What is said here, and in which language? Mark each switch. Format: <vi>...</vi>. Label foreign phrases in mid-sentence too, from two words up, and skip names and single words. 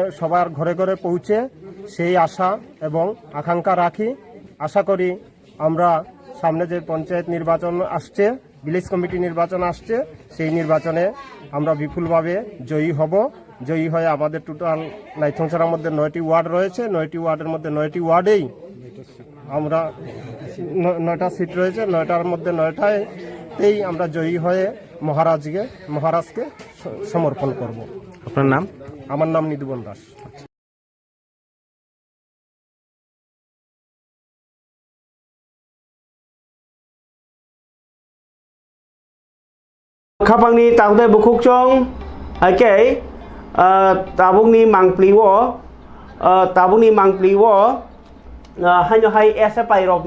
<bn>সবার ঘরে ঘরে পৌঁছে সেই আশা এবং আকাঙ্ক্ষা রাখি আশা করি আমরা সামনে যে পঞ্চায়েত নির্বাচন আসছে ভিলেজ কমিটি নির্বাচন আসছে সেই নির্বাচনে আমরা বিপুলভাবে জয়ী হব জয়ী হয়ে আমাদের টোটাল নাইথংছড়ার মধ্যে 9টি ওয়ার্ড রয়েছে, 9টি ওয়ার্ডের মধ্যে 9টি ওয়ার্ডেই আমরা 9টা সিট রয়েছে, 9টার মধ্যে 9টাতেই আমরা জয়ী হয়ে মহারাজকে সমর্পণ করব। আপনার নাম? আমার নাম নিদুবন দাস।</bn> <trp>Khapangni tangde bukuk chong okay tabungni mangpliwo hanyo hai SFI rokni</trp>